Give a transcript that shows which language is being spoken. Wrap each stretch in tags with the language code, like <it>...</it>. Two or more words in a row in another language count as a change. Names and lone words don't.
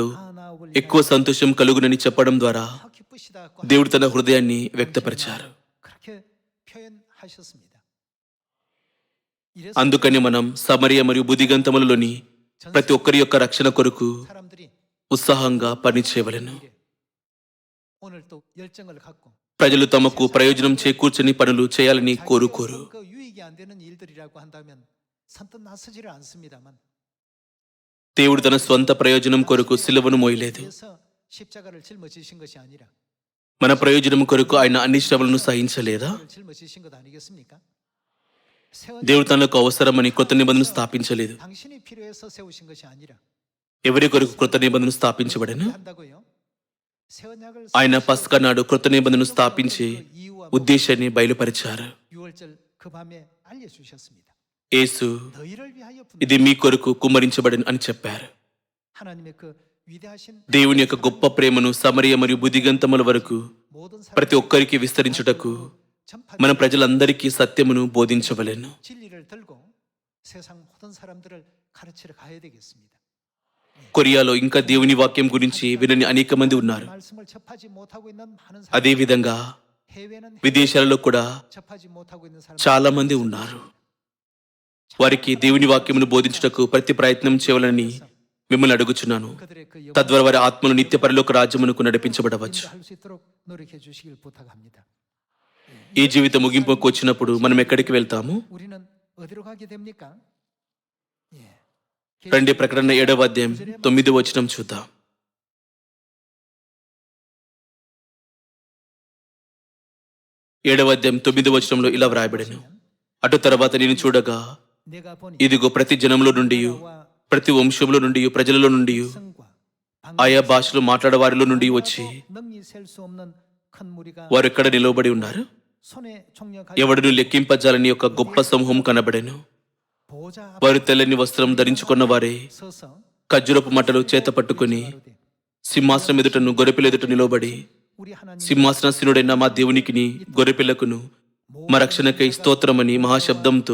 <ko>나옵을</ko> <te>ఎక్కువ సంతోషం కలుగునని చెప్పడం ద్వారా</te> <ko>더 기쁘시다</ko> <te>దేవుడు తన హృదయాన్ని వ్యక్తపరిచారు.</te> <ko>그렇게 표현하셨습니다.</ko> <te>అందుకని మనం సమరయ మరియు బుద్ధిగంతములలోని ప్రతి ఒక్కరి యొక్క రక్షణ కొరకు</te> <ko>사람들이</ko> <te>ఉత్సాహంగా పనిచేయవలెను.</te> <ko>오늘 또 열정을 갖고</ko> <te>ప్రజలు తమకు ప్రయోజనం చేకూర్చని పనులు చేయాలని కోరుకోరు.</te> <ko>그 유익이 안 되는 일들이라고 한다면 선뜻 나서지를 않습니다만</ko> <te>దేవుడు తన స్వంత ప్రయోజనం కొరకు సిలువను మోయలేదు.</te> <ko>위해서 십자가를 짊어지신 것이 아니라</ko> <te>మన ప్రయోజనం కొరకు ఆయన అన్ని శ్రమలను సహించలేదా?</te> <ko>십자가를 짊어지신 것 아니겠습니까?</ko> <te>దేవుడు తనకు అవసరమని కొత్త నిబంధనను స్థాపించలేదు.</te> <ko>당신이 필요해서 세우신 것이 아니라</ko> <te>ఎవరి కొరకు కొత్త నిబంధనను స్థాపించబడను?</te> <ko>한다고요? 새 언약을</ko> <te>ఆయన పస్కా నాడు కొత్త నిబంధనను స్థాపించే ఉద్దేశాన్ని బయలుపరిచారు.</te> <ko>6월절 그 밤에 알려주셨습니다.</ko> <te>యేసు</te> <ko>너희를 위하여</ko> <te>ఇది మీ కొరకు కుమ్మరించబడను అని చెప్పారు.</te> <ko>하나님의 그 위대하신</ko> <te>దేవుని యొక్క గొప్ప ప్రేమను సమరయ మరియు బుద్ధిగంతముల వరకు</te> <ko>모든</ko> <te>ప్రతి ఒక్కరికి విస్తరించుటకు మన ప్రజలందరికీ సత్యమును బోధించవలెను.</te> <ko>진리를 들고 세상 모든 사람들을 가르치러 가야 되겠습니다.</ko> <te>కొరియాలో ఇంకా దేవుని వాక్యం గురించి వినని అనేక మంది ఉన్నారు.</te> <ko>말씀을 접하지 못하고 있는 많은</ko> <te>అదే విధంగా</te> <ko>해외는</ko> <te>విదేశాలలో కూడా</te> <ko>접하지 못하고 있는 사람</ko> <te>చాలా మంది ఉన్నారు. వారికి దేవుని వాక్యమును బోధించుటకు ప్రతి ప్రయత్నం చేయాలని మిమ్మల్ని అడుగుచున్నాను,</te> <ko>그들의 그</ko> <te>తద్వారా వారి ఆత్మలు నిత్య పరలోక రాజ్యమునకు నడిపించబడవచ్చు.</te> <ko>인도할 수 있도록 노력해 주시길 부탁합니다.</ko> <te>ఈ జీవిత ముగింపుకు వచ్చినప్పుడు మనం ఎక్కడికి వెళ్తాము?</te> <ko>우리는 어디로 가게 됩니까? 예.</ko> <te>రండి, ప్రకటన 7వ అధ్యాయం 9వ వచనం చూద్దాం. 7వ అధ్యాయం 9వ వచనంలో ఇలా వ్రాయబడెను, అటు తర్వాత నేను చూడగా</te> <ko>내가 보니</ko> <te>ఇదిగో ప్రతి జనంలో నుండి, ప్రతి వంశంలో నుండి, ప్రజలలో నుండి,</te> <ko>성과</ko> <te>ఆయా భాషలో మాట్లాడే వారిలో నుండి వచ్చి</te> <ko>능히 셀 수 없는 큰 무리가</ko> <te>వారు ఎక్కడ నిలవబడి ఉన్నారు?</te> <ko>손에 총력</ko> <te>ఎవడును లెక్కింపజాలని ఒక గొప్ప సమూహం కనబడెను.</te> <ko>보좌 앞에</ko> <te>వారు తెల్లని వస్త్రం ధరించుకున్న వారే</te> <ko>서서</ko> <te>ఖర్జూరపు మట్టలు చేత పట్టుకుని సింహాసనం ఎదుటను గొర్రెపిల్ల ఎదుట నిలబడి,</te> <ko>우리 하나님</ko> <te>సింహాసనశీనుడైన మా దేవునికిని గొర్రెపిల్లకును మా రక్షణకై స్తోత్రమని మహాశబ్దంతో</te>